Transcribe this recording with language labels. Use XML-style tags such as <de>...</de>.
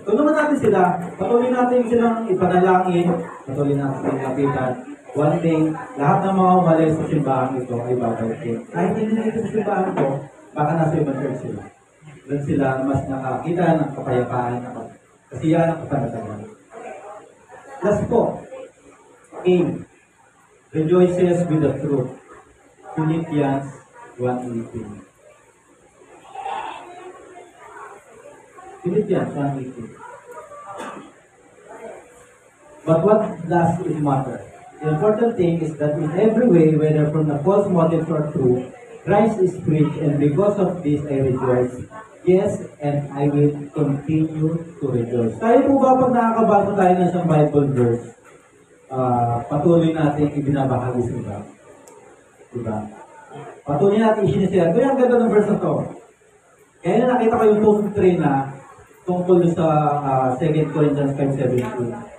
<tl>Tulungan natin sila, patuloy natin silang ipanalangin, patuloy natin silang lapitan.</tl> <en>One day,</en> <tl>lahat ng mga umalis sa simbahan ito ay babalik. Kahit hindi nito sa simbahan ito, baka nasa ibang church sila. Doon sila mas nakakita ng kapayapaan, kasiyahan ng kapanatagan.</tl> <en>Last po, aim. Rejoices with the truth. Philippians 1:18. Philippians 1:18. But what does it matter? The important thing is that in every way, whether from the false motives or true, Christ is preached, and because of this I rejoice. Yes, and I will continue to rejoice.</en> <tl>Tayo po ba pag nakakabasa tayo ng isang Bible verse, patuloy natin ibinabahagi sa iba? Diba? Patuloy natin isinishare. Kaya ang ganda ng verse na to. Kaya na nakita ko yung post 3 na tungkol sa 2 Corinthians 5:17.</tl>